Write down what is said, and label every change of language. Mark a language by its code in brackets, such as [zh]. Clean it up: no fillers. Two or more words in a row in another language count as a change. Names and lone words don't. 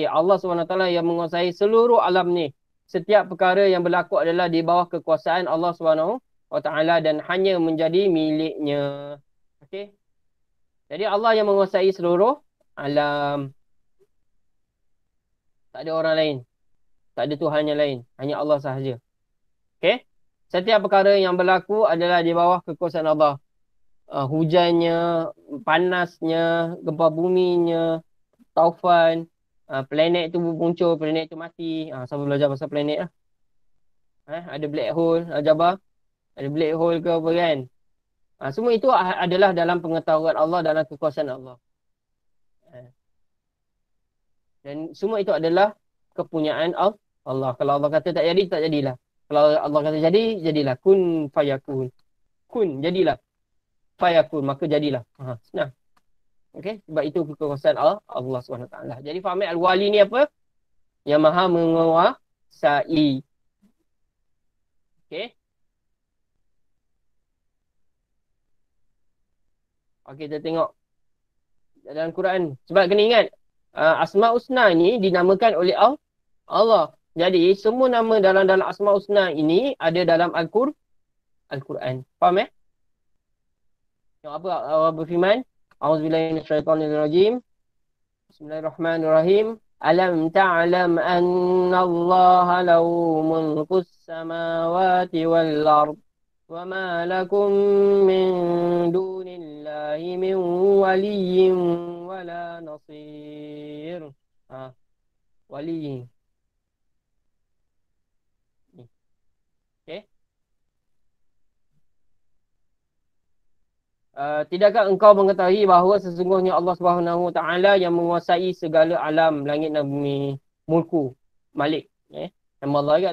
[ms] Allah Subhanahu Wa Taala yang menguasai seluruh alam ni. Setiap perkara yang berlaku adalah di bawah kekuasaan Allah Subhanahu Wa Taala dan hanya menjadi miliknya. Okey. Jadi Allah yang menguasai seluruh alam. Tak ada orang lain. Tak ada Tuhan yang lain. Hanya Allah sahaja. Okey. Setiap perkara yang berlaku adalah di bawah kekuasaan Allah. Hujannya, panasnya, gempa buminya, taufan, planet itu muncul, planet itu mati. Sama belajar pasal planet lah. Ada [en] black hole, [ms] Jabar. Ada [en] black hole [ms] ke apa kan. Semua itu adalah dalam pengetahuan Allah, dalam kekuasaan Allah. Dan semua itu adalah kepunyaan Allah. Kalau Allah kata tak jadi, tak jadilah. Kalau Allah kata jadi, jadilah. [ar] كن فيكون. كن, [ms] jadilah. Fayakun, maka jadilah. Senang. Okey, sebab itu kekuasaan Allah SWT. Jadi faham Al-Wali ni apa? Yang maha menguasai. Okey. Okey, kita tengok dalam Quran. Sebab kena ingat, Asmaul Husna ni dinamakan oleh Allah. Jadi, semua nama dalam Asmaul Husna ini ada dalam Al-Quran. Faham Yang apa Allah berfirman? [ar] أعوذ بالله من الشيطان الرجيم. بسم الله الرحمن الرحيم. ألم تعلم أن الله له ملك السماوات والأرض وما لكم من دون الله من ولي ولا نصير. [ms] Wali. Okay. Tidakkah engkau mengetahui bahawa sesungguhnya Allah Subhanahu Wa Taala yang menguasai segala alam langit dan bumi, mulku, Malik, nama Allah kan?